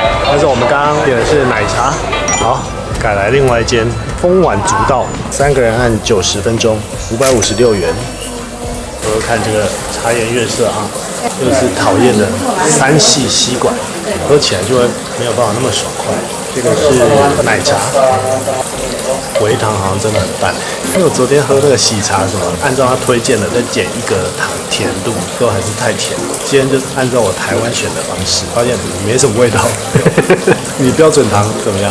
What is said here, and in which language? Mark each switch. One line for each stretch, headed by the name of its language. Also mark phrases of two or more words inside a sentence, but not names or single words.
Chinese: 但是我们剛剛點的是奶茶。好，改來另外一間風碗足道，3個人按90分鐘，556元。我看這個茶顏悅色哈，又是討厭的3系吸管，喝起來就會沒有辦法那麼爽快。這個是奶茶，微糖好像真的很淡，因為我昨天喝那個喜茶什麼，按照他推薦的再減1個糖甜度，都還是太甜。今天就是按照我台灣選的方式，發現沒什麼味道。你標準糖怎麼樣？